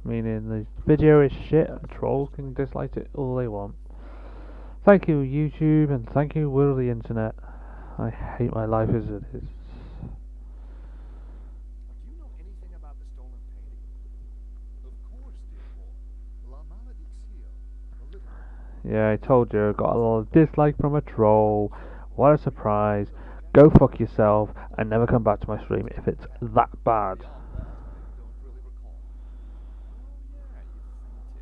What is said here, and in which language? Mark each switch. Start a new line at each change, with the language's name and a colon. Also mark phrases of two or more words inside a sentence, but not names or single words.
English: meaning the video is shit and trolls can dislike it all they want. Thank you YouTube and thank you world of the internet. I hate my life as it is. Do you know anything about the stolen painting? Of course, dear boy. La Maledictio. A little. Yeah, I told you, I got a lot of dislike from a troll. What a surprise. Go fuck yourself and never come back to my stream if it's that bad. Beyond that, I don't really recall. Oh yeah, you fainted.